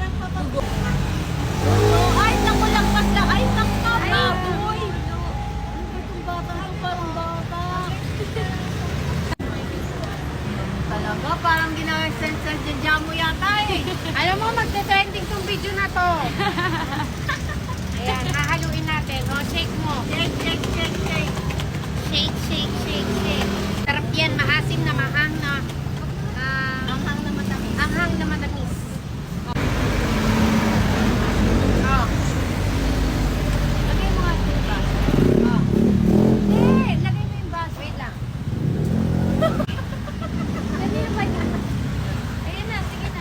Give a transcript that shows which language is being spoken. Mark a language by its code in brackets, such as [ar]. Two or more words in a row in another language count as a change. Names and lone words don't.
[tl] Ay, naku lang lang. Ay, naku baboy. Itong bata ko parang bata. Talaga, parang gina-sensor dyan mo yata eh. Alam mo, magte-trending tong video na to. Ayan, hahaluin natin. O, shake mo. [en] Shake, shake, shake, shake. Shake, shake, shake, shake. [tl] Sarap yan, maasim na mahang na. Anghang na matamis. Anghang na matamis. Oh. Lagay mo nga ito ba? Oh. Hindi, lagay mo yung baso. [en] Wait lang. [tl] Kanina pa niya. Ayun na, sige na.